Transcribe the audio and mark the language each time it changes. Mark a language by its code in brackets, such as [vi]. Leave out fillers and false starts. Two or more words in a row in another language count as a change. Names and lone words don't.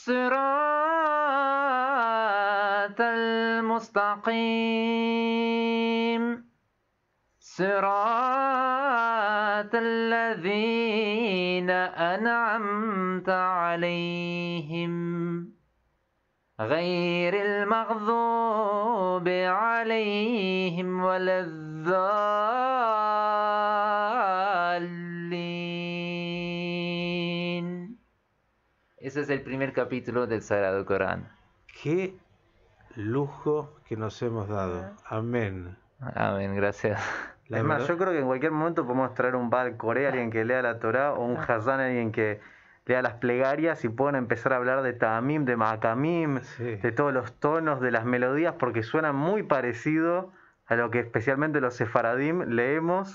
[ar] الصراط المستقيم صراط الذين أنعمت عليهم غير المغضوب عليهم ولا الضالين. [es] Ese es el primer capítulo del Sagrado Corán. Qué lujo que nos hemos dado. Amén. Amén, gracias. Es más, yo creo que en cualquier momento podemos traer un [he] בעל קורא, [es] alguien que lea la Torá, o un Hazán, alguien que lea las plegarias y puedan empezar a hablar de Ta'amim, de Ma'akamim, de todos los tonos, de las melodías, porque suena muy parecido a lo que especialmente los sefaradim leemos.